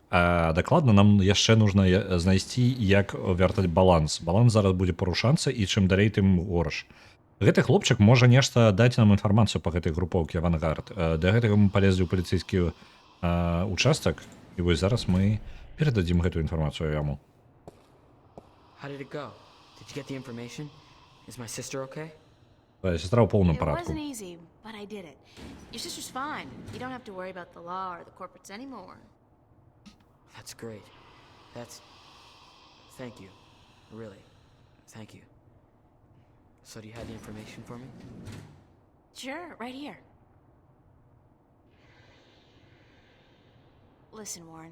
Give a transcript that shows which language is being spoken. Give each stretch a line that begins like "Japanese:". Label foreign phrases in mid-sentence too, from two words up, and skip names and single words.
Belarusian: А дакладна нам яшчэ нужна знайсці, як вяртаць баланс. Баланс зараз будзе парушацца, і чым далей, тым горш. Гэты хлопчык можа нешта даць нам інфармацыю па гэтай групоўкі авангард. Да гэтага мы палезлі ў паліцейскі участак, і вось зараз мы перададзім гэтую інфармацыю яму.
English: How did it go? Did you get the information? Is my sister okay?
Belarusian: Твоя сестра ў поўным
English: It
Belarusian: парадку.
English: wasn't easy, but I did it. Your sister's fine. You don't have to worry about the law or the corporates anymore. That's great. That's... Thank you. Really. Thank you. So do you have the information for me? Sure, right here. Listen, Warren.